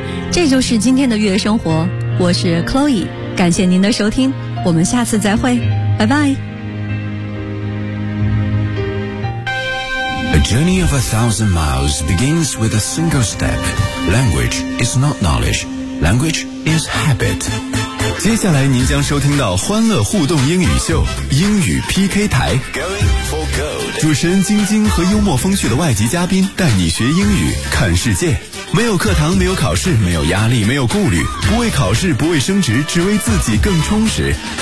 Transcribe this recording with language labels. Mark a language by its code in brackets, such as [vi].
[zh] 这就是今天的月生活，我是 Chloe， 感谢您的收听，我们下次再会，拜拜。 [en] A journey of 1,000 miles begins with a single step. Language is not knowledge, language is habit. [zh] 接下来您将收听到欢乐互动英语秀，英语 PK 台。主持人晶晶和幽默风趣的外籍嘉宾带你学英语，看世界。没有课堂，没有考试，没有压力，没有顾虑，不为考试，不为升职，只为自己更充实。